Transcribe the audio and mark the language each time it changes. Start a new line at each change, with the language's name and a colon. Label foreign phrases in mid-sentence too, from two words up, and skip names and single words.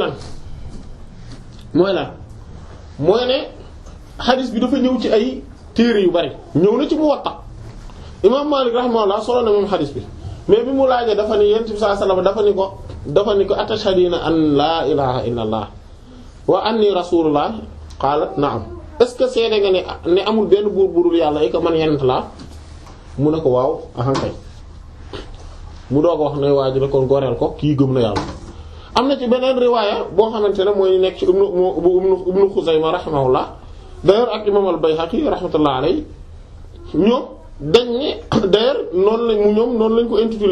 Wolof: mooy ne xadis bi dafa ñëw ci ay téere yu bari ñëw na ci Muwatta imam Malik rahimahullah solo na moom xadis bi mais bi mu laajee dafa ni yent bi
Arabic: صلى الله عليه وسلم
Wolof: dafa ni ko
Arabic: أتشهدين أن لا إله إلا الله وأني رسول الله قالت نعم
French: est-ce que
Wolof: seede nga ne amul benn buur burul yàlla ko man yenent laa mu ne ko waaw ahankay mu doog a wax ne waa ji kon goreel ko kii gëm na yàlla am na ci beneen riwaaya boo xamante ne mooy nekk ci ibnu Xuzayma rahimahullah d'ailleurs ak imam al-Bayhaqi
Arabic: رحمة الله عليه
Wolof: ñoom dañ ne d'ailleurs noonu lañ ko intitulé